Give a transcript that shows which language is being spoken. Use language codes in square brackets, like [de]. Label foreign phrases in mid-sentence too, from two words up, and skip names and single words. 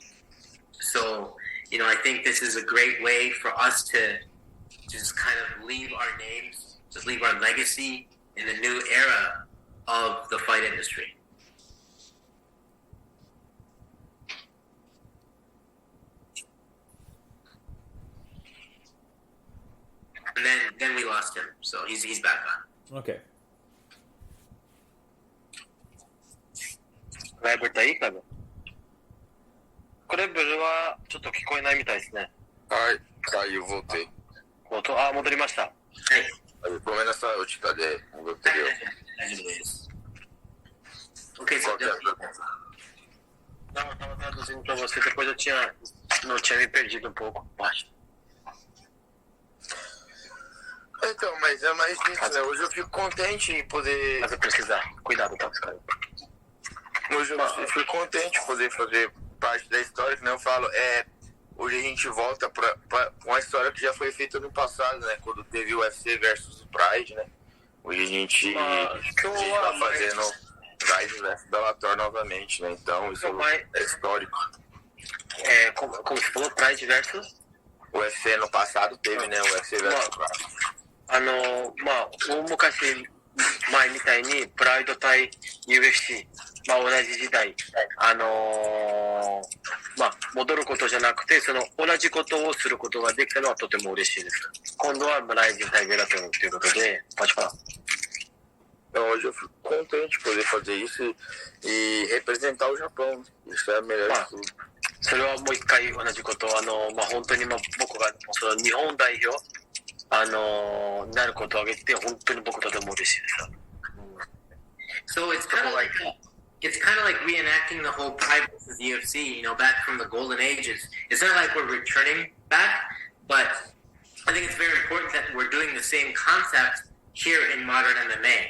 [en] So, I think this is a great way for us to just kind of leave our names, just leave our legacy in the new era of the fight industry. And then we lost him, so he's back on. Okay. [ja] ライブいいかな？クレベルはちょっと聞こえないみたいですね。 [pt] はい、caiu, voltei. [ja] 戻りました。はい。ごめんなさい、落ちたで戻ってるよ。大丈夫です。 [en] Ok, so [pt] Tava traduzindo pra você, depois não tinha me perdido um pouco. Então, mas é mais isso, né? Hoje eu fico contente em poder... Mas eu precisar. Cuidado, tá, cara? Hoje eu fico contente em poder fazer parte da história, que nem eu falo, hoje a gente volta pra uma história que já foi feita no passado, né? Quando teve o UFC versus o Pride, né? Hoje a gente tá fazendo Rizin versus Bellator novamente, né? Então isso é histórico. Como você falou, Pride versus? O UFC no passado teve, né? O UFC versus Pride. [ja] 大昔前みたいにプライド対 UFC、同じ時代、戻ることじゃなくて、その同じことをすることができたのはとても嬉しいです。今度はライジン対ベラトルということで、 [pt] pode falar. Então hoje eu fico contente de poder fazer isso e representar o Japão. Isso é melhor de tudo. [ja] それはもう一回同じことを、本当に僕がその日本代表なることを挙げて本当に僕とても嬉しいです。 [en] So it's kind of like reenacting the whole Pride versus UFC, back from the golden ages. It's not like we're returning back, but I think it's very important that we're doing the same concept here in modern MMA.